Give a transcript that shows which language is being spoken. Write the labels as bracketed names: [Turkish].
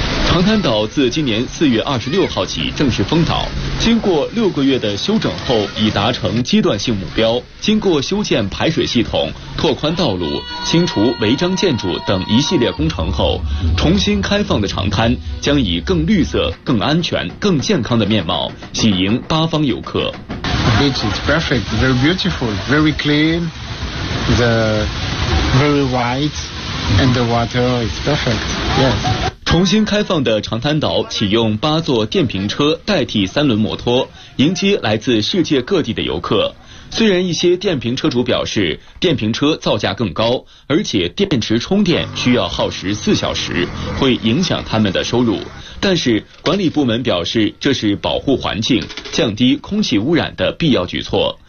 [Chinese] 长滩岛自今年4月26号起正式封岛，经过6个月的修整后已达成阶段性目标，经过修建排水系统、拓宽道路、清除违章建筑等一系列工程后，重新开放的长滩将以更绿色、更安全、更健康的面貌喜迎八方游客。 [English] The beach is perfect, very beautiful, very clean, the very white and the water is perfect, yes. [Chinese] 重新开放的长滩岛启用8座电瓶车代替3轮摩托，迎接来自世界各地的游客。虽然一些电瓶车主表示电瓶车造价更高，而且电池充电需要耗时4小时，会影响他们的收入，但是管理部门表示这是保护环境、降低空气污染的必要举措。